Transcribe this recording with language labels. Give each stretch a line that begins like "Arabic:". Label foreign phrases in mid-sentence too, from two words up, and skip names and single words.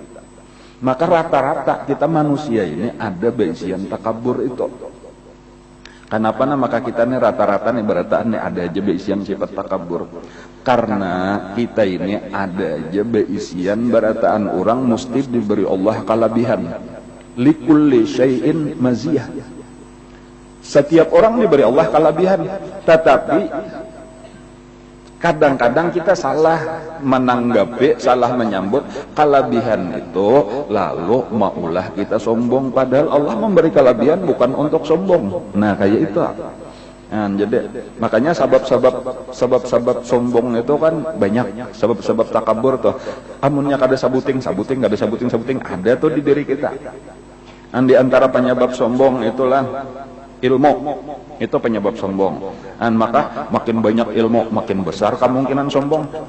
Indonesian: Maka rata-rata kita manusia ini ada baisian takabur itu.
Banjar: Kenapa maka kita nih rata-rata nih berataan nih ada aja beisian sifat takabur. Karena kita ini ada aja beisian berataan orang mesti diberi Allah kelebihan.
Arabic: لكل شيء مزية.
Indonesian: Setiap orang diberi Allah kelebihan, tetapi kadang-kadang kita salah menanggapi, salah menyambut kelebihan itu, lalu maulah kita sombong. Padahal Allah memberi kelebihan bukan untuk sombong.
Banjar: Nah kayak itu. Jadi makanya sabab-sabab sombong itu kan banyak. Sabab-sabab takabur tuh. Amunnya kada sabuting, kada sabuting ada tuh di diri kita.
Indonesian: Di antara penyebab sombong itulah ilmu, itu penyebab sombong. Maka makin banyak ilmu, makin besar kemungkinan sombong.